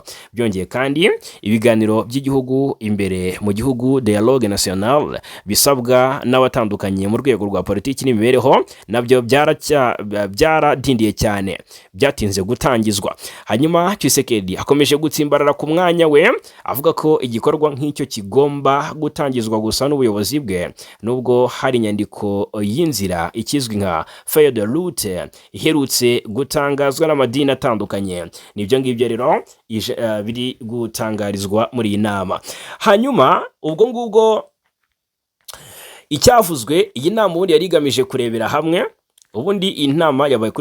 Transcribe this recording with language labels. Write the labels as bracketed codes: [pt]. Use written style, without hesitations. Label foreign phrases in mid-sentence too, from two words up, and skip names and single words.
[rw] Byongeye kandi ibiganiro by'igihugu imbere mu gihugu, [fr] dialogue national, [rw] bisabwa n'abatandukanye mu rwego rwa politiki n'imibereho, nabyo byaradindiye cyane, byatinze gutangizwa. Hanyuma Tshisekedi akomeje gutsimbarara ku mwanya we, avuga ko igikorwa nk'icyo kigomba gutangizwa gusa n'ubuyobozi bwe, nubwo hari inyandiko y'inzira ikizwi nka [fr] feuille de route [rw] iherutse gutangazwa n'amadini atandukanye. Nibyo ngibyo rero biri gutangarizwa muri iyi nama. Hanyuma ubwo ngubwo icyavuzwe, iyi nama ubundi yari igamije kurebera hamwe, ubundi inama yabaye kuri